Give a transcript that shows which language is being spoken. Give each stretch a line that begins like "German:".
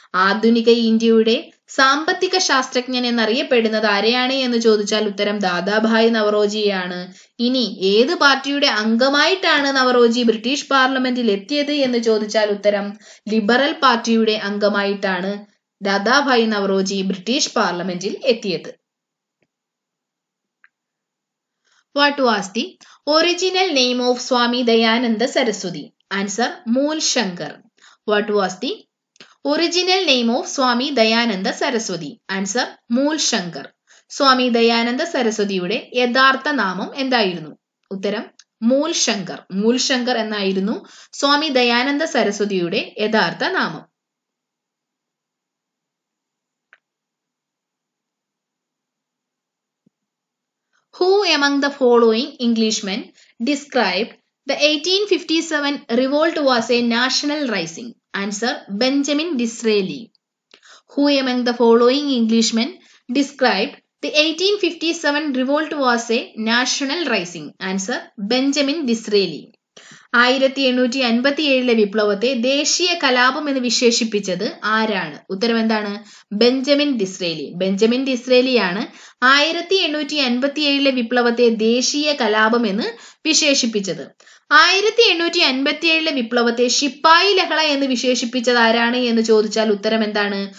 Malayalam: ആധുനിക ഇന്ത്യയുടെ സാമ്പത്തിക ശാസ്ത്രജ്ഞൻ എന്നറിയപ്പെടുന്നത് ആരെയാണ് എന്ന് ചോദിച്ചാൽ ഉത്തരം ദാദാഭായി നവറോജിയാണ്. ഇനി ഏത് പാർട്ടിയുടെ അംഗമായിട്ടാണ് നവറോജി ബ്രിട്ടീഷ് പാർലമെന്റിൽ എത്തിയത് എന്ന് ചോദിച്ചാൽ ഉത്തരം ലിബറൽ പാർട്ടിയുടെ അംഗമായിട്ടാണ് ദാദാഭായി നവറോജി ബ്രിട്ടീഷ് പാർലമെന്റിൽ എത്തിയത്.
English: What was the original name of Swami Dayananda Saraswati? Answer: Mool Shankar. What was the original name of Swami Dayananda Saraswati? Answer: Mool Shankar.
Malayalam: Swami Dayananda സരസ്വതിയുടെ യഥാർത്ഥ നാമം എന്തായിരുന്നു? ഉത്തരം മൂൽ ശങ്കർ. മൂൽ ശങ്കർ എന്നായിരുന്നു സ്വാമി ദയാനന്ദ സരസ്വതിയുടെ യഥാർത്ഥ നാമം.
English: Who among the following Englishmen described the 1857 revolt was a national rising? Answer: Benjamin Disraeli. Who among the following Englishmen described the 1857 revolt was a national rising? Answer: Benjamin Disraeli.
Malayalam: 1857 വിപ്ലവത്തെ ദേശീയ കലാപം എന്ന് വിശേഷിപ്പിച്ചത് ആരാണ്? ഉത്തരം എന്താണ്? Benjamin Disraeli. ബെഞ്ചമിൻ ഡിസ്രേലിയാണ് 1857 വിപ്ലവത്തെ ദേശീയ കലാപം എന്ന് വിശേഷിപ്പിച്ചത്. 1857 വിപ്ലവത്തെ ശിപ്പായി ലഹള എന്ന് വിശേഷിപ്പിച്ചത് ആരാണ് എന്ന് ചോദിച്ചാൽ ഉത്തരം എന്താണ്?